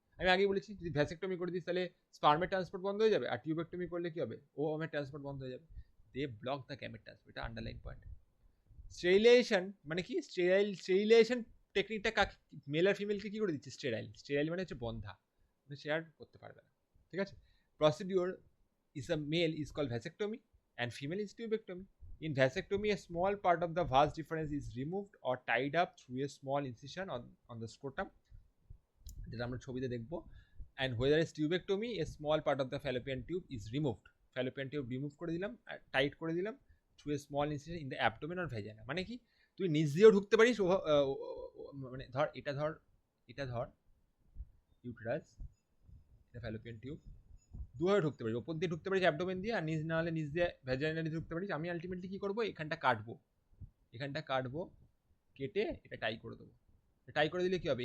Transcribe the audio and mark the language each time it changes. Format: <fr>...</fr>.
<bn>আমি আগেই বলেছি, যদি ভ্যাসেক্টমি করে দিস তাহলে স্পার্মের ট্রান্সপোর্ট বন্ধ হয়ে যাবে, আর টিউবেক্টমি করলে কি হবে? ওভামের ট্রান্সপোর্ট বন্ধ হয়ে যাবে।</bn> <en>they block the gamete transport,</en> <bn>এটা আন্ডারলাইন পয়েন্ট। স্টেরিলাইজেশন মানে কি? স্টেরিলাইজেশন টেকনিকটা কাকে, মেল আর ফিমেলকে কি করে দিচ্ছে? স্টেরাইল মানে হচ্ছে বন্ধা, শেয়ার করতে পারবে না, ঠিক আছে?</bn> <en>Procedure is a male is called vasectomy and female is tubectomy. In vasectomy, a small part of the vas deferens is removed or tied up through a small incision on the scrotum,</en> <bn>যেটা আমরা ছবিতে দেখবো।</bn> <en>And whether is tubectomy, a small part of the fallopian tube is removed. Fallopian tube remove করে দিলাম, tight করে দিলাম through a small incision in the abdomen or vagina.</en> <bn>মানে কি? তুই নিচ দিয়েও ঢুকতে পারিস, মানে ধর এটা ধর ইউটেরাস, এটা ফ্যালোপিয়ান টিউব, দুভাবে ঢুকতে পারিস, ওপর দিয়ে ঢুকতে পারিস অ্যাবডোমেন দিয়ে, আর নিচ না হলে নিচ দিয়ে ভ্যাজাইনা দিয়ে ঢুকতে পারিস। আমি আলটিমেটলি কি করবো? এখানটা কাটবো, কেটে এটা টাই করে দেবো। টাই করে দিলে কি হবে?</bn>